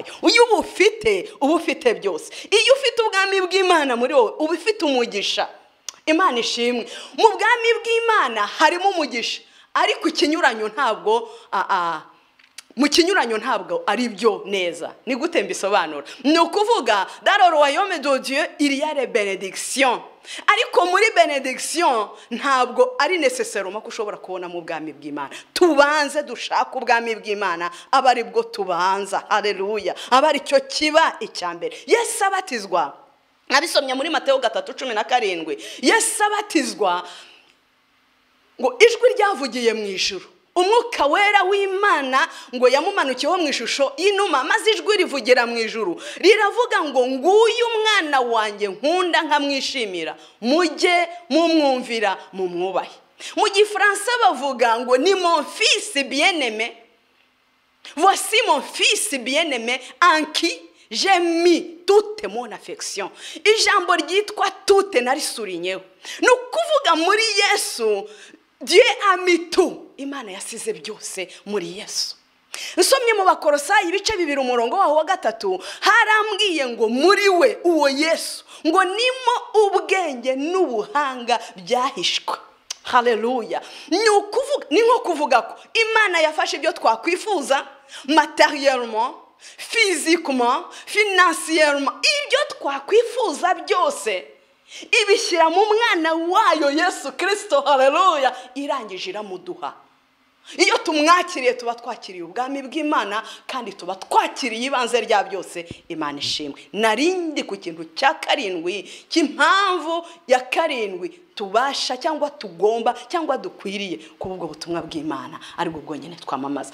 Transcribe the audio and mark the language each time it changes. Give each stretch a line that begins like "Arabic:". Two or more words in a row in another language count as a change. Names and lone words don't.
Kinyarwanda: Uyu ubufite byose. Iyo ufite ubwami bw'Imana muri wowe uba ufite umugisha. Imana ishimwe. Mu bwami bw'Imana harimo umugisha, ariko ikinyuranyo ntabwo mu kinyuranyo ntabwo ari byo neza. Ni gute mbisobanura? Ni ukuvuga
French: dans le royaume de Dieu il y a les bénédictions,
Kinyarwanda: ariko muri benediction ntabwo ari necessairement ko ushobora kubona mu bwami bw'Imana. Tubanze dushaka ubwami bw'Imana, aba ari bwo tubanza. Haleluya. Aba ari cyo kiba icyambere. Yesu abatizwa, nabisomye muri Mateyo 3:17. Yesu abatizwa ngo ijwi ryavugiye mu ijuru, umwuka wera w'Imana ngo yamumanukiyeho mu ishusho y'inuma, maze ijwi rivugira mu ijuru riravuga ngo nguyu umwana wanjye nkunda nkamwishimira, mujye mumwumvira mumwubahe. Mu Gifaransa bavuga ngo ni
French: mon fils bien-aimé, voici mon fils bien-aimé en qui j'ai mis toute mon affection.
Kinyarwanda: Ijambo ryitwa toute narisurinyeho. No kuvuga muri Yesu,
French: Dieu a mis tout.
Kinyarwanda: Imana yasize byose muri Yesu. Nsomye mu Bakolosayi ibice 2 umurongo waho wa 3 harambwiye ngo muri we uwo Yesu ngo nimo ubwenge n'ubuhanga byahishwe. Haleluya. Ni nko kuvuga ko Imana yafashe ibyo twakwifuza
French: matériellement, physiquement, financièrement,
Kinyarwanda: ibyo twakwifuza byose ibishyira mu mwana wayo Yesu Kristo. Haleluya. Irangije iramuduha. Iyo tumwakiriye tuba twakiriye ubwami bw'Imana kandi tuba twakiriye ibanze rya byose. Imana ishimwe. Narindi ku kintu cya 7 cy'impamvu ya 7 tubasha cyangwa tugomba cyangwa dukwiriye kubwo butumwa bw'Imana ari bwo bwonyene twamamaza.